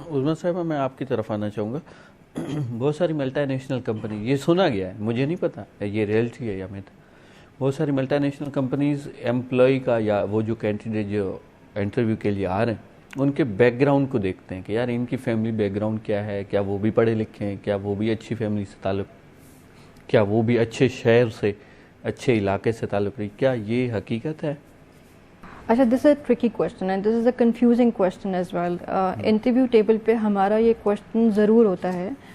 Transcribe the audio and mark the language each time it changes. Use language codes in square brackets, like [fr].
[ur] عظمیٰ صاحبہ میں آپ کی طرف آنا چاہوں گا. بہت ساری ملٹی نیشنل کمپنی, یہ سنا گیا ہے, مجھے نہیں پتا یہ ریئلٹی ہے یا میتھ, بہت ساری ملٹی نیشنل کمپنیز ایمپلائی کا یا وہ جو کینڈیڈیٹ جو انٹرویو کے لیے آ رہے ہیں ان کے بیک گراؤنڈ کو دیکھتے ہیں کہ یار ان کی فیملی بیک گراؤنڈ کیا ہے, کیا وہ بھی پڑھے لکھے ہیں, کیا وہ بھی اچھی فیملی سے تعلق, کیا وہ بھی اچھے شہر سے اچھے علاقے سے تعلق رہی, کیا یہ حقیقت ہے؟ [en] اچھا, this is a tricky question and this is a confusing question as well. [ur] Interview table پہ ہمارا یہ کوشچن ضرور ہوتا ہے.